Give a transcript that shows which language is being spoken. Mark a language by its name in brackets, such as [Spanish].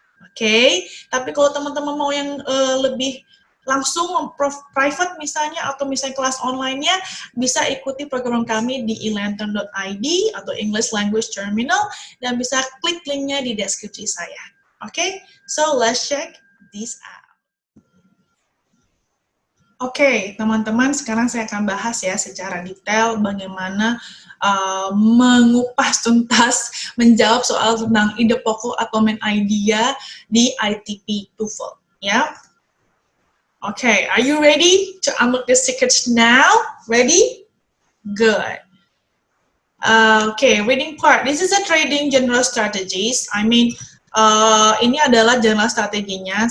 [Indonesian] Oke, tapi kalau teman-teman mau yang lebih langsung private misalnya atau misalnya kelas online-nya, bisa ikuti program kami di elantern.id atau English Language Terminal dan bisa klik linknya di deskripsi saya. [English] Oke, so let's check this out. [Indonesian] Oke, teman-teman, sekarang saya akan bahas ya secara detail bagaimana mengupas tuntas menjawab soal tentang ide pokok atau main idea di ITP TOEFL ya. [English] Okay, are you ready to unlock the secrets now? Ready? Good. Okay, reading part. This is a trading general strategies. [Indonesian] Ini adalah general strateginya.